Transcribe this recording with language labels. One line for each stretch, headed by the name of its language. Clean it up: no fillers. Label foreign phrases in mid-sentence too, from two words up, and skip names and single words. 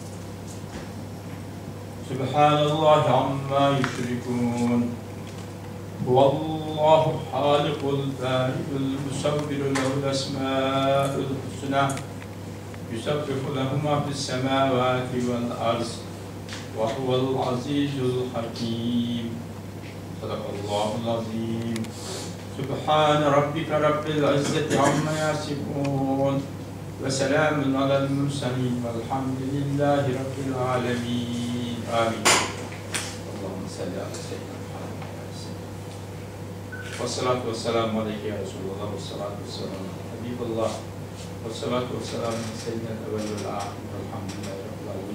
Arabic: سبحان الله عما يشركون هو الله خالق البارئ المصور له الأسماء الحسنى يسبح له ما في السماوات والأرض وهو العزيز الحكيم صدق الله العظيم سبحان ربك رب العزة عما يصفون وسلام على المرسلين والحمد لله رب العالمين آمين. اللهم صل على سيدنا محمد والصلاة والسلام عليك يا رسول الله والصلاة والسلام حبيب الله والصلاة والسلام سيدنا أول والآخر والحمد لله رب العالمين.